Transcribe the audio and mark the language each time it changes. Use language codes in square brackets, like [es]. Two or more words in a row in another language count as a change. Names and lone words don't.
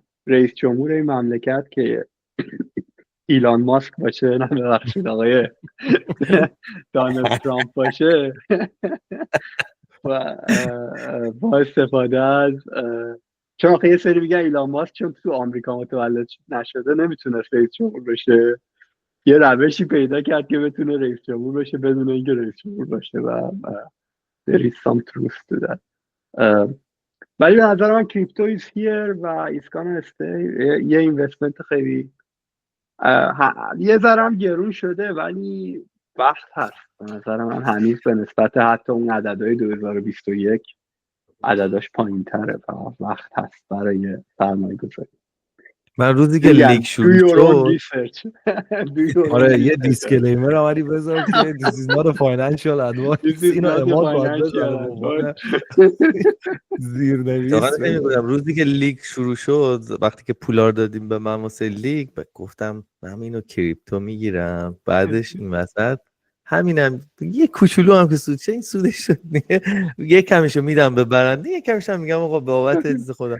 [fa] رئیس جمهور این مملکت که ایلان ماسک باشه، نه ببخشید آقای دونالد ترامپ باشه و با استفاده از چون آخه یه سری میگن ایلان ماسک چون تو آمریکا متولد نشده نمیتونست رئیس جمهور بشه، یه روشی پیدا کرد که بتونه رئیس جمهور بشه بدون اینکه رئیس جمهور باشه و [en] there is some truth to that. [fa] ولی به نظر من کریپتو [en] is here [fa] و [en] is gonna stay. [fa] یه اینوستمنت خیلی یه ذرم گرون شده ولی وقت هست. به نظر من هنوز به نسبت حتی اون عددهای 2021 عدداش پایین تره و وقت هست برای سرمایه گذاری. من روزی که لیگ شروع شد آره یه دیسکلیمر اولی بذار که [en] this is not a financial advice. [fa] اینو اماد باید بذاره زیرنویس. روزی که لیگ شروع شد وقتی که پولار دادیم به من واسه لیگ گفتم من اینو کریپتو میگیرم، بعدش این وسط همینم یه کوچولو هم که سود چه این سودش شد یه کمیشو میدم به برنده، یه کمیش هم میگم آقا بابت عزیز خودم.